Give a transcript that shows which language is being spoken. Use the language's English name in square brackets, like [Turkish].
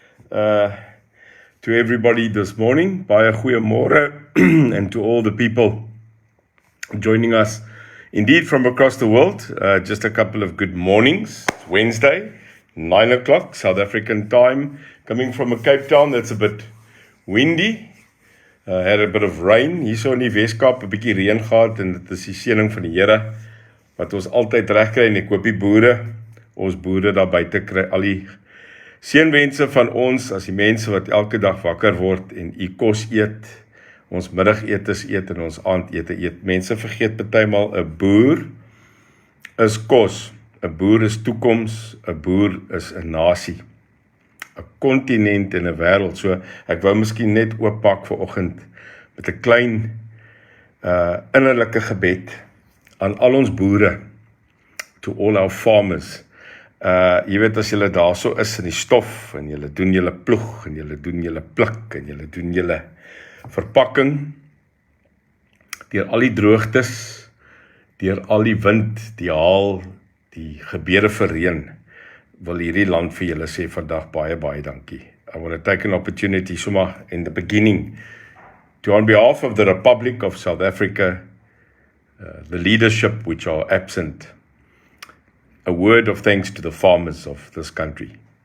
[English] To everybody this morning. [Afrikaans] Baie goeiemôre [English] and to all the people joining us indeed from across the world. Just a couple of good mornings. It's Wednesday, 9 o'clock, South African time. Coming from a Cape Town that's a bit windy. Had a bit of rain, [Afrikaans] hierso in die Weskaap, 'n bietjie reën gehad, en dit is die seëning van die Here, wat ons altyd reg kry, en ek hoop die boere, ons boere daar buite kry, al die seënwense van ons, as die mense wat elke dag wakker word, en u kos eet, ons middagetes eet, en ons aandete eet. Mense vergeet partymal, 'n boer is kos, 'n boer is toekoms, 'n boer is 'n nasie. 'n kontinent en 'n wêreld. So ek wou miskien net ooppak vanoggend met 'n klein innerlike gebed aan al ons boere, [English] to all our farmers. [Afrikaans] Jy weet as julle daarso is in die stof en julle doen julle ploeg en julle doen julle pluk en julle doen julle verpakking deur al die droogtes, deur al die wind, die haal, die gebeure vir reën. Wil hierdie land vir julle sê vandag baie dankie. [English] I want to take an opportunity, [Afrikaans] sommer [English] in the beginning, to on behalf of the Republic of South Africa, the leadership which are absent, a word of thanks to the farmers of this country.